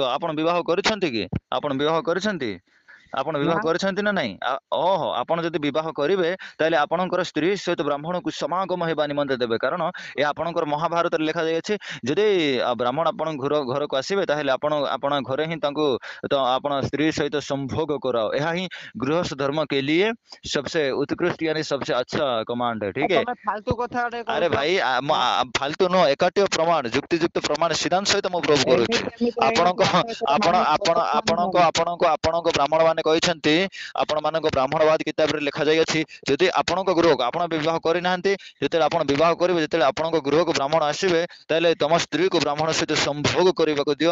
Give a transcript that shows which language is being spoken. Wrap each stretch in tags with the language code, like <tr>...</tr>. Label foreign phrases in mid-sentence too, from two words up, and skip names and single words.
<or>ଆପଣ ବିବାହ କରିଛନ୍ତି କି? ଆପଣ ବିବାହ କରିଛନ୍ତି? ଆପଣ ବିବାହ ନା କରିଛନ୍ତି ନା ନାଇଁ? ଓହୋ, ଆପଣ ଯଦି ବିବାହ କରିବେ, ତାହେଲେ ଆପଣଙ୍କର ସ୍ତ୍ରୀ ସହିତ ବ୍ରାହ୍ମଣକୁ ସମାଗମ ହେବା ନିମନ୍ତେ ଦେବେ। କାରଣ ଏ ଆପଣଙ୍କର ମହାଭାରତରେ ଲେଖାଯାଇଅଛି, ଯଦି ବ୍ରାହ୍ମଣ ଆପଣଙ୍କ ଘରକୁ ଆସିବେ, ତାହେଲେ ଆପଣ ଘରେ ହିଁ ତାଙ୍କୁ ଆପଣ ସ୍ତ୍ରୀ ସହିତ</or> <hi>संभोग कराओ।</hi> <or>ଏହା ହିଁ ଗୃହସ୍ଥ ଧର୍ମ</or> <hi>के लिए सबसे उत्कृष्ट यानी सबसे अच्छा कमांड है।</hi> <or>ଆଉ</or> <hi>ठीक है?</hi> <or>ତମେ ଫାଲତୁ କଥା ଗୋଟେ ଆରେ କହୁଛ। ଭାଇ, ହଁ, ଫାଲତୁ ନୁହଁ, ଏକାଟିଅ ପ୍ରମାଣ, ଯୁକ୍ତିଯୁକ୍ତ ପ୍ରମାଣ ସିଦ୍ଧାନ୍ତ ସହିତ ମୁଁ ପ୍ରୁଭ୍ କରୁଛି। ଏମିତି ଏମିତି ହେଇଗଲେ ଆପଣଙ୍କ ଆମେ ସେଟା ଆପଣ ମାନିବୁ, ଆପଣ ତମେ ଆପଣଙ୍କ ମାନିବନି। ଆପଣଙ୍କ ଆପଣଙ୍କ ବ୍ରାହ୍ମଣ ମାନେ କହିଛନ୍ତି, ଆପଣ ମାନଙ୍କ ବ୍ରାହ୍ମଣବାଦ କିତାବରେ ଲେଖାଯାଇଅଛି, ଯଦି ଆପଣଙ୍କ ଗୃହକୁ ଆପଣ ବିବାହ କରିନାହାନ୍ତି, ଯେତେବେଳେ ଆପଣ ବିବାହ କରିବେ, ଯେତେବେଳେ ଆପଣଙ୍କ ଗୃହକୁ ବ୍ରାହ୍ମଣ ଆସିବେ, ତାହେଲେ ତମ ସ୍ତ୍ରୀକୁ ବ୍ରାହ୍ମଣ ସହିତ ସମ୍ଭୋଗ କରିବାକୁ ଦିଅ।</or>